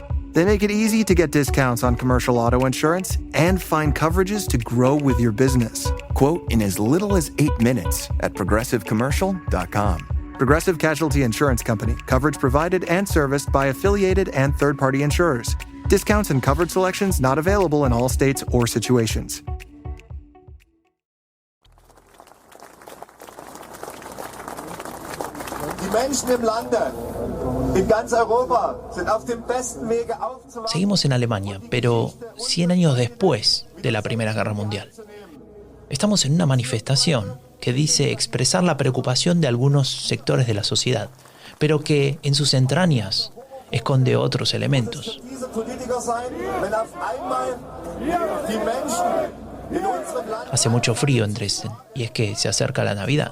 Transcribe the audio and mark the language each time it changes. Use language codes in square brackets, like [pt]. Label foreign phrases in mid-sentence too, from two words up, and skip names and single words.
[en] They make it easy to get discounts on commercial auto insurance and find coverages to grow with your business. Quote in as little as 8 minutes at progressivecommercial.com. Progressive Casualty Insurance Company. Coverage provided and serviced by affiliated and third-party insurers. Discounts and coverage selections not available in all states or situations. [de] Die Menschen im Lande, in ganz Europa, sind auf dem besten Wege aufzuwachen. [es] Seguimos en Alemania, pero 100 años después de la Primera Guerra Mundial. Estamos en una manifestación que dice expresar la preocupación de algunos sectores de la sociedad, pero que en sus entrañas esconde otros elementos. Hace mucho frío en Dresden, y es que se acerca la Navidad.